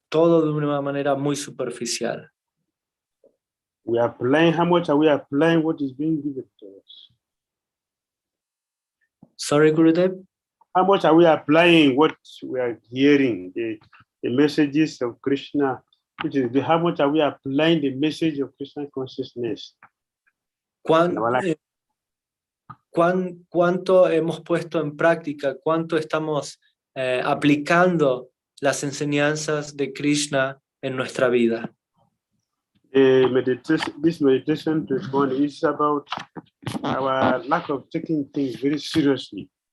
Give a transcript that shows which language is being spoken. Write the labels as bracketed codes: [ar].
[es] Todo de una manera muy superficial. [en] We are applying, how much are we applying what is being given to us? Sorry, Gurudev? How much are we applying what we are hearing, the messages of Krishna? How much are we applying the message of Krishna consciousness? [es] ¿Cuánto hemos puesto en práctica? ¿Cuánto estamos aplicando las enseñanzas de Krishna en nuestra vida? [en] This meditation is about our lack of taking things very seriously.